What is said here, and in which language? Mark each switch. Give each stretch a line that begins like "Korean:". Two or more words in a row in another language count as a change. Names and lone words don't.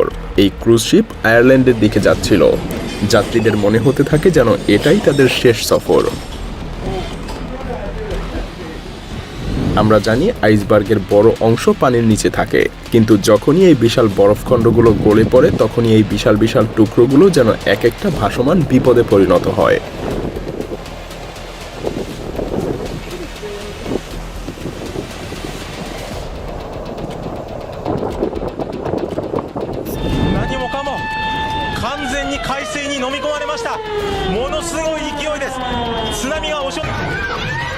Bangla: এই ক্রুজ শিপ আয়ারল্যান্ডের দিকে যাচ্ছিল। যাত্রীদের মনে হতে থাকে যেন এটাই তাদের শেষ সফর। আমরা জানি আইসবার্গের বড় অংশ পানির নিচে থাকে, কিন্তু যখনই এই বিশাল বরফখণ্ডগুলো গলে পড়ে তখনই এই বিশাল বিশাল টুকরোগুলো যেন এক একটা ভাসমান বিপদে পরিণত হয়।
Japanese: 完全に海水に飲み込まれました。ものすごい勢いです。津波が押し寄せ